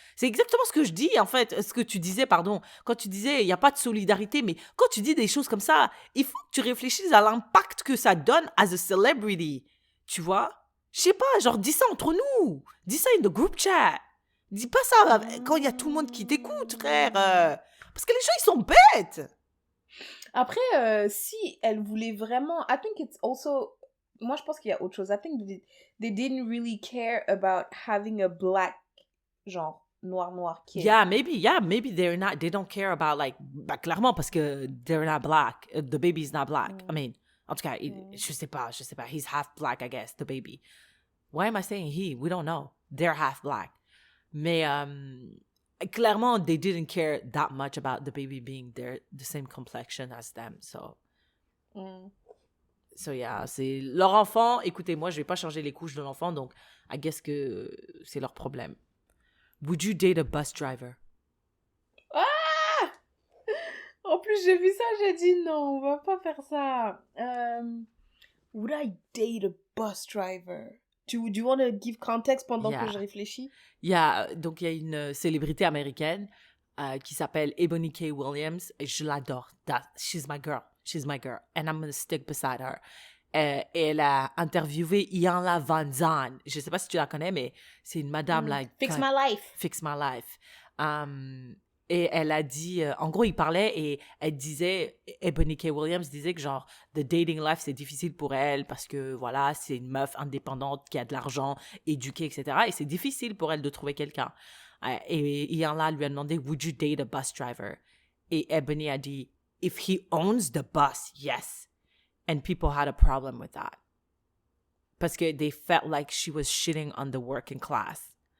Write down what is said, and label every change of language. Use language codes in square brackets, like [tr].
[fr] C'est exactement ce que je dis, en fait. Ce que tu disais, pardon. Quand tu disais, il n'y a pas de solidarité, mais quand tu dis des choses comme ça, il faut que tu réfléchisses à l'impact que ça donne [en] as a celebrity. [fr] Tu vois? Je sais pas, genre, dis ça entre nous. Dis ça [en] in the group chat. [fr] Dis pas ça quand il y a tout le monde qui t'écoute, frère. Parce que les gens, ils sont bêtes. Après, si elle voulait vraiment... [en] I think it's also... [fr] Moi, je pense qu'il y a autre chose. [en] I think they didn't really care about having a black, [fr] genre, noir [en] kid. Yeah, maybe they don't care about like, [fr] bah, clairement parce que [en] they're not black. The baby's not black. I mean, [fr] en tout cas, je sais pas. [en] He's half black, I guess, the baby. Why am I saying he? We don't know. They're half black. [fr] Mais clairement, [en] they didn't care that much about the baby being the same complexion as them. So yeah, [fr] c'est leur enfant. Écoutez, moi, je vais pas changer les couches de l'enfant, donc [en] I guess [fr] que c'est leur problème. [en] Would you date a bus driver? Ah! [fr] En plus, j'ai vu ça, j'ai dit non, on va pas faire ça. [en] Would I date a bus driver? Do you want to give context [fr] pendant que je réfléchis? Donc, il y a une célébrité américaine qui s'appelle Ebony K. Williams. Et je l'adore. [en] She's my girl. And I'm gonna stick beside her. [fr] Et elle a interviewé Iyanla Vanzant. Je sais pas si tu la connais, mais c'est une madame like... [en] Fix my life. Fix my life. [fr] Et elle a dit... en gros, il parlait et elle disait... Ebony K. Williams disait que genre, [en] the dating life, [fr] c'est difficile pour elle parce que, voilà, c'est une meuf indépendante qui a de l'argent, éduquée, etc. Et c'est difficile pour elle de trouver quelqu'un. Et Iyanla lui a demandé, [en] would you date a bus driver? [fr] Et Ebony a dit, [en] if he owns the bus, yes. And people had a problem with that. [fr] Parce que [en] they felt like she was shitting on the working class.